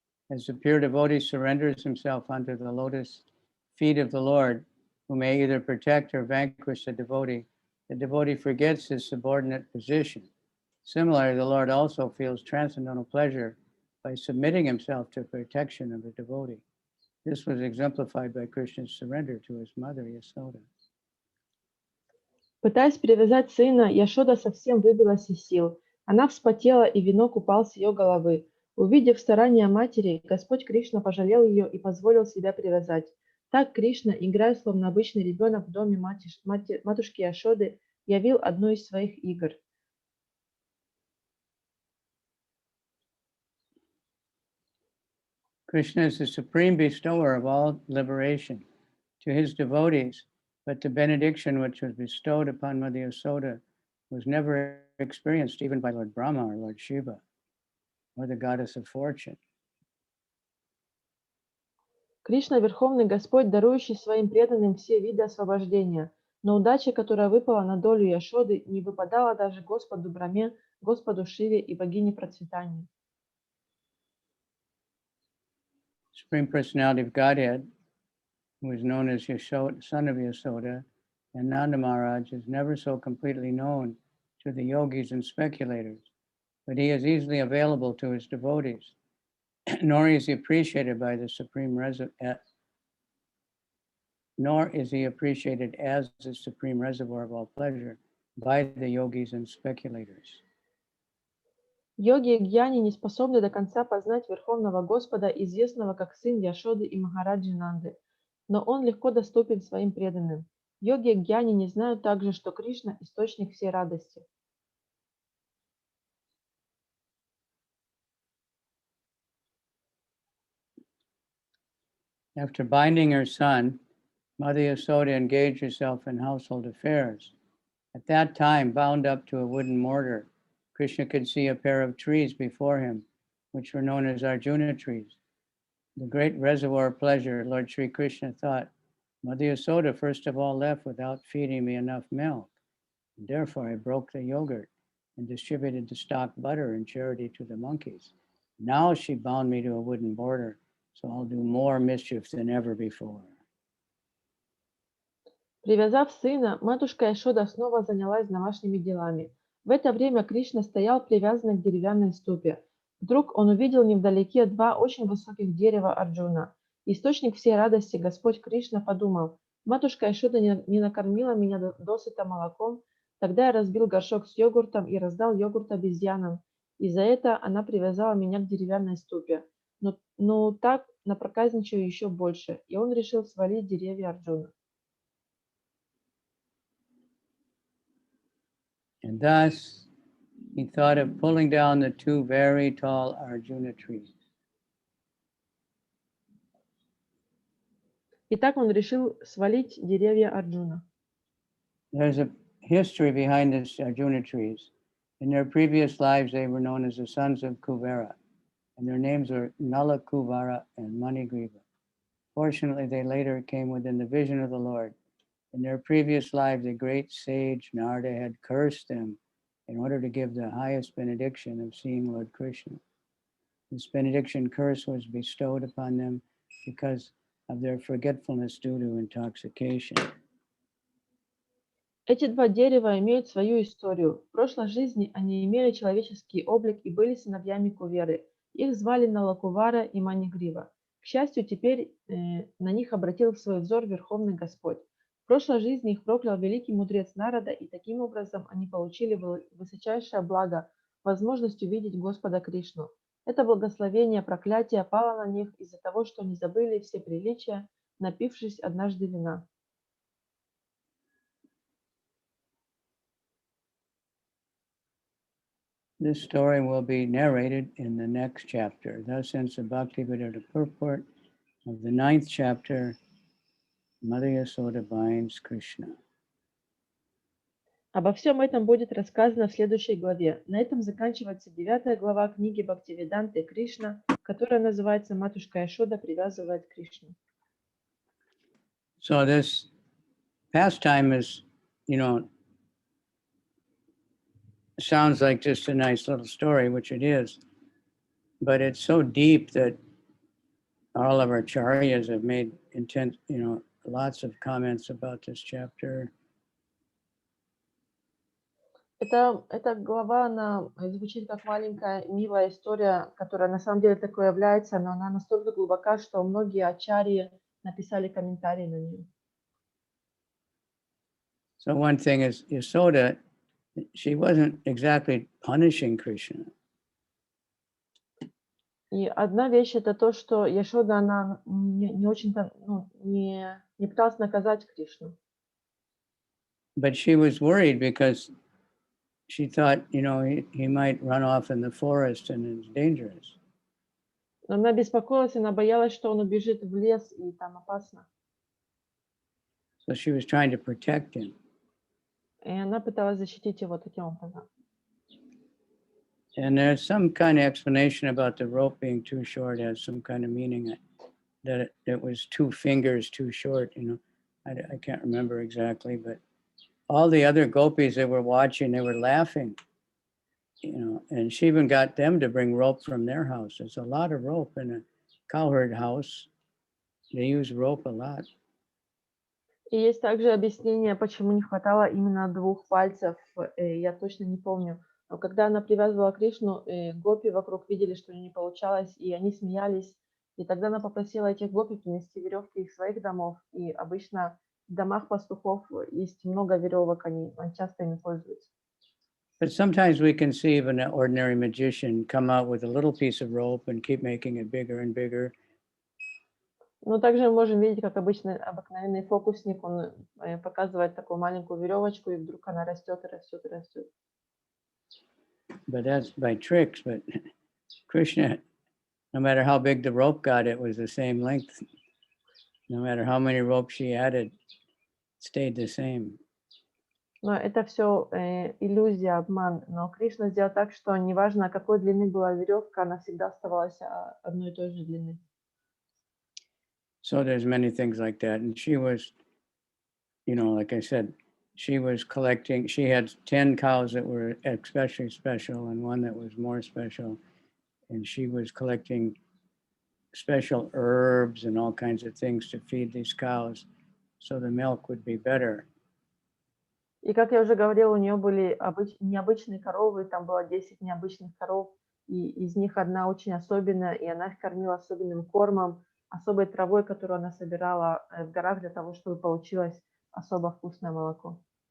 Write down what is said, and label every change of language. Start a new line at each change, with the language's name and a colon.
English: As the pure devotee surrenders himself under the lotus feet of the Lord, who may either protect or vanquish the devotee forgets his subordinate position. Similarly, the Lord also feels transcendental pleasure by submitting himself to protection of the devotee. This was exemplified by Krishna's surrender to his mother, Yasoda.
Russian: Пытаясь привязать сына, Яшода совсем выбилась из сил. Она вспотела, и венок упал с ее головы. Увидев старания матери, Господь Кришна пожалел ее и позволил себя привязать. Так Кришна, играя словно обычный ребенок в доме матушки Яшоды, явил одну из своих игр.
English: Krishna is the supreme bestower of all liberation to his devotees, but the benediction which was bestowed upon Mother Yasoda was never experienced even by Lord Brahma or Lord Shiva or the goddess of fortune.
Russian: Кришна – Верховный Господь, дарующий своим преданным все виды освобождения, но удача, которая выпала на долю Яшоды, не выпадала даже Господу Брахме, Господу Шиве и богине процветания.
English: Supreme Personality of Godhead, who is known as Yashoda, son of Yasoda, and Nanda Maharaj is never so completely known to the yogis and speculators, but he is easily available to his devotees, nor is he appreciated by the supreme nor is he appreciated as the supreme reservoir of all pleasure by the yogis and speculators.
Russian: Йоги и гьяни не способны до конца познать Верховного Господа, известного как сын Яшоды и Махараджи Нанды, но он легко доступен своим преданным. Йоги и гьяни не знают также, что Кришна – источник всей радости.
English: After binding her son, Mother Yasoda engaged herself in household affairs. At that time, bound up to a wooden mortar, Krishna could see a pair of trees before him, which were known as Arjuna trees. The great reservoir of pleasure, Lord Sri Krishna thought, Mother Yasoda first of all left without feeding me enough milk. And therefore, I broke the yogurt and distributed the stock butter in charity to the monkeys. Now she bound me to a wooden border, so I'll do more mischief than ever before.
Russian: Привязав сына, матушка Яшода снова занялась домашними делами. В это время Кришна стоял привязанный к деревянной ступе. Вдруг он увидел невдалеке два очень высоких дерева Арджуна. Источник всей радости Господь Кришна подумал: матушка Яшода не накормила меня досыта молоком, тогда я разбил горшок с йогуртом и раздал йогурт обезьянам, и за это она привязала меня к деревянной ступе. Но так напроказничаю еще больше, и он решил свалить деревья Арджуна.
English: And thus, he thought of pulling down the two very tall Arjuna trees.
Russian: И так он решил свалить деревья Арджуна.
English: There's a history behind these Arjuna trees. In their previous lives, they were known as the sons of Kuvera, and their names were Nala Kuvara and Manigriva. Fortunately, they later came within the vision of the Lord. In their previous life, the great sage Narada had cursed them in order to give the highest benediction of seeing Lord Krishna. This benediction curse was bestowed upon them because of their forgetfulness due to intoxication.
Russian: Эти два дерева имеют свою историю. В прошлой жизни они имели человеческий облик и были сыновьями Куверы. Их звали Налакувара и Манигрива. К счастью, теперь на них обратил свой взор Верховный Господь. В прошлой жизни их проклял великий мудрец Нарада, и таким образом они получили высочайшее благо, возможность увидеть Господа Кришну. Это благословение проклятия пало на них из-за того, что они забыли все приличия, напившись однажды вина.
English: This story will be narrated in the next chapter. Thus ends the Bhaktivedanta purport of the 9th chapter, Mother Yasoda binds Krishna.
Russian: Обо всем этом будет рассказано в следующей главе. На этом заканчивается 9 глава книги Бхактивиданты Кришна, которая называется «Матушка Яшода привязывает Кришну».
English: So this pastime is, sounds like just a nice little story, which it is, but it's so deep that all of our acharyas have made lots of comments about this chapter.
Russian: Эта глава, она звучит как маленькая милая история, которая на самом деле такой является, но она настолько глубока, что многие ачарьи написали комментарии на нее.
English: So one thing is Yasoda, she wasn't exactly punishing Krishna.
Russian: И одна вещь это то, что Яшода, она не очень-то, не пыталась наказать Кришну.
English: But she was worried because she thought, he might run off in the forest and it's dangerous.
Russian: Но она беспокоилась, она боялась, что он убежит в лес, и там опасно.
English: So she was trying to protect him.
Russian: И она пыталась защитить его таким образом.
English: And there's some kind of explanation about the rope being too short, has some kind of meaning that it was 2 fingers too short, you know. I can't remember exactly, but all the other gopis that were watching, they were laughing, you know, and she even got them to bring rope from their house. There's a lot of rope in a cowherd house. They use rope a lot.
Russian: И есть также объяснение, почему не хватало именно 2 пальцев. Я точно не помню. Но когда она привязывала Кришну, гопи вокруг видели, что у нее не получалось, и они смеялись. И тогда она попросила этих гопи принести веревки из своих домов. И обычно в домах пастухов есть много веревок, они часто ими пользуются.
English: But sometimes we can see even an ordinary magician come out with a little piece of rope and keep making it bigger and bigger.
Russian: Но также мы можем видеть, как обыкновенный фокусник, он показывает такую маленькую веревочку, и вдруг она растет и растет и растет.
English: But that's by tricks. But Krishna, no matter how big the rope got, it was the same length. No matter how many ropes she added, it stayed the same.
Russian: Но это все иллюзия, обман. Но Кришна сделал так, что неважно, какой длины была веревка, она всегда оставалась одной и той же длины.
English: So there's many things like that. And she was, you know, like I said, she was collecting, she had 10 cows that were especially special and one that was more special. And she was collecting special herbs and all kinds of things to feed these cows so the milk would be better.
Russian: И как я уже говорила, у нее были необычные коровы, там было 10 необычных коров, и из них одна очень особенная, и она их кормила особенным кормом, особой травой, которую она собирала в горах для того, чтобы получилось особо вкусное молоко.